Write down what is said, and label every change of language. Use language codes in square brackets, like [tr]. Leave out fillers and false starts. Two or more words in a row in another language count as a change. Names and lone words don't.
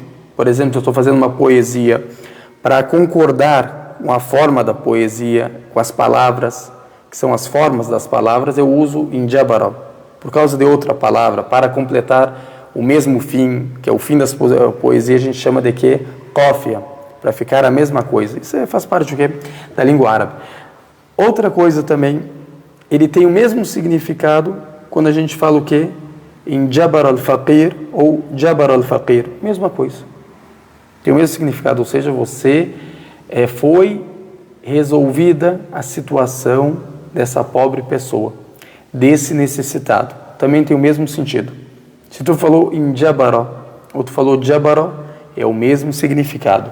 [pt] Por exemplo, eu estou fazendo uma poesia, para concordar com a forma da poesia, com as palavras, que são as formas das palavras, eu uso em Jabara, por causa de outra palavra, para completar o mesmo fim, que é o fim das poesias, a gente chama de quê? Qafia, para ficar a mesma coisa. Isso faz parte do quê? Da língua árabe. Outra coisa também, ele tem o mesmo significado quando a gente fala o quê? [ar] انجبر الفقير ou جبر الفقير. [pt] Mesma coisa. Tem o mesmo significado, ou seja, você foi resolvida a situação dessa pobre pessoa, desse necessitado. Também tem o mesmo sentido. Se tu falou em Jabara ou tu falou Jabara, é o mesmo significado.